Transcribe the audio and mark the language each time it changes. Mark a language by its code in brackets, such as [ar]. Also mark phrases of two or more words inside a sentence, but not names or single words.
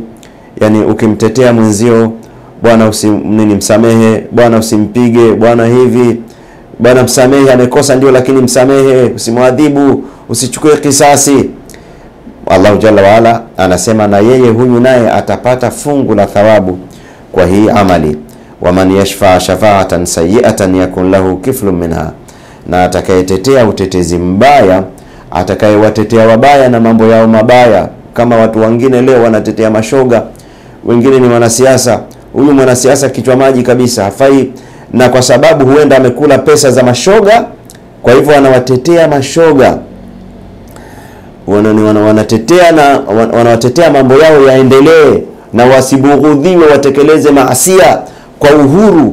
[sw] Yani ukimtetea mwenzio, bwana msamehe, bwana usimpige, bwana hivi, bwana msamehe, amekosa ndio lakini msamehe, usimwadhibu, usichukue kisasi. Allah [ar] جل وعلا [sw] anasema na yeye huyu naye atapata fungu la thawabu kwa hii amali. [ar] ومن يشفع شفاعة سيئة يكن له كفل منها, [sw] na atakayetetea utetezi mbaya, atakayewatetea wabaya na mambo yao mabaya, kama watu wengine leo wanatetea mashoga, wengine ni wanasiasa. Huyu mwanasiasa kichwa maji kabisa, hafai, na kwa sababu huenda amekula pesa za mashoga, kwa hivyo wanawatetea mashoga, wanatetea na wanawatetea mambo yao yaendelee na wasibughudhiwe, watekeleze maasia kwa uhuru.